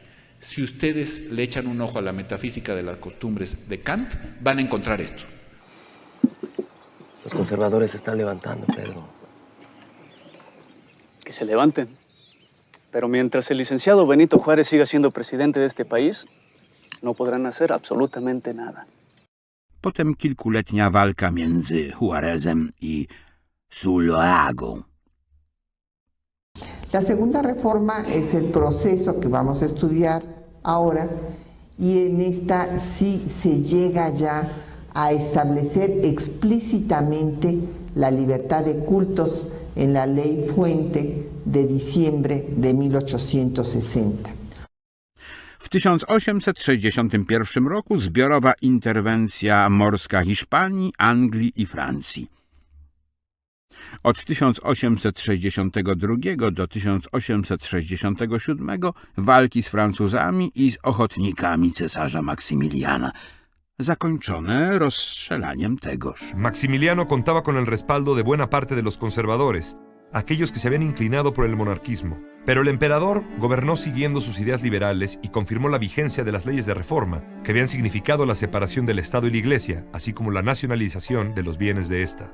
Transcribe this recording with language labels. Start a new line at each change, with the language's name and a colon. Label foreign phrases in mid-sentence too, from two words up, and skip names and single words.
Spanish: Si ustedes le echan un ojo a la metafísica de las costumbres de Kant, van a encontrar esto. Los conservadores se están levantando, Pedro. Que se levanten. Pero mientras el licenciado Benito Juárez siga siendo presidente de este país, no podrán hacer absolutamente nada.
Polish: Potem kilkuletnia walka między Juárezem y Zuloagą.
Spanish: La segunda reforma es el proceso que vamos a estudiar ahora y en esta sí se llega ya a establecer explícitamente la libertad de cultos en la Ley Fuente de diciembre de 1860.
Polish: W 1861 roku zbiorowa interwencja morska Hiszpanii, Anglii i Francji. Od 1862 do 1867 walki z Francuzami i z ochotnikami cesarza Maksymiliana, zakończone rozstrzelaniem tegoż.
Spanish: Maximiliano contaba con el respaldo de buena parte de los conservadores, aquellos que se habían inclinado por el monarquismo. Pero el emperador gobernó siguiendo sus ideas liberales y confirmó la vigencia de las leyes de reforma, que habían significado la separación del Estado y la Iglesia, así como la nacionalización de los bienes de esta.